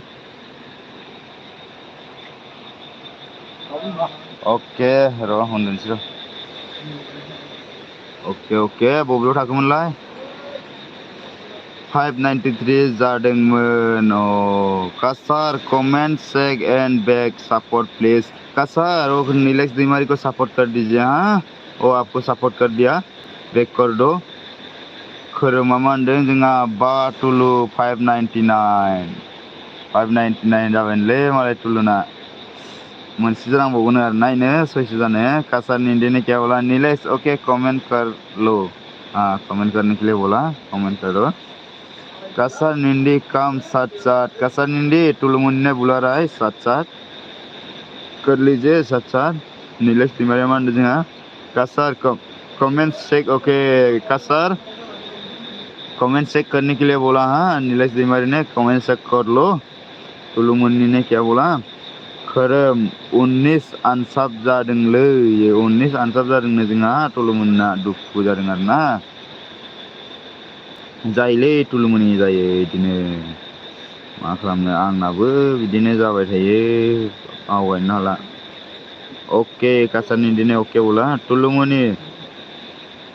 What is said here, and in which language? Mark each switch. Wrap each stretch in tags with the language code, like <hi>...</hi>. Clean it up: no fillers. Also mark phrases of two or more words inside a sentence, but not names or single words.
<brx>ओके र' होनदोंसै र' ओके बबेयाव थाखोमोनलाय 593 जादोंमोन</brx> <hi>कासार</hi> <en>comment check and back support please</en> <hi>कासार वो नीलेश दैमारी को सपोर्ट कर दीजिए हाँ वो आपको सपोर्ट कर दिया बैक कर दो</hi> <brx>खोरोमा मा होनदों जोंहा बाटुलु 599 जाबायलै मालाय तुलुना मोनसे जानांबावगोन आरो नायनो 600 जानो</brx> <hi>कासार निंदी ने क्या बोला नीलेश ओके कमेंट कर लो हाँ कमेंट करने के लिए बोला कमेंट करो कासार निंदी काम साथ कासार निंदी तुलुमनि ने बुला रहा है साथ कर लीजिए साथ नीलेश तिवारी</hi> <brx>मान जोंहा</brx> <hi>कासार</hi> <en>comment check okay</en> <hi>कासार कमेंट चेक करने के लिए बोला हाँ नीलेश तिवारी ने कमेंट चेक कर लो तुलुमनि ने क्या बोला</hi> <brx>खोरोम 19 आनसाब जादोंलै 19 आनसाब जादोंनो जोंहा तुलुमनिना दुखु जादों आरोना जायोलै तुलुमनि जायो बिदिनो मा खालामनो आंनाबो बिदिनो जाबाय थायो आवगायनो हाला ओके कासार निंदी</brx> <hi>ने ओके बोला</hi> <brx>तुलुमनि</brx>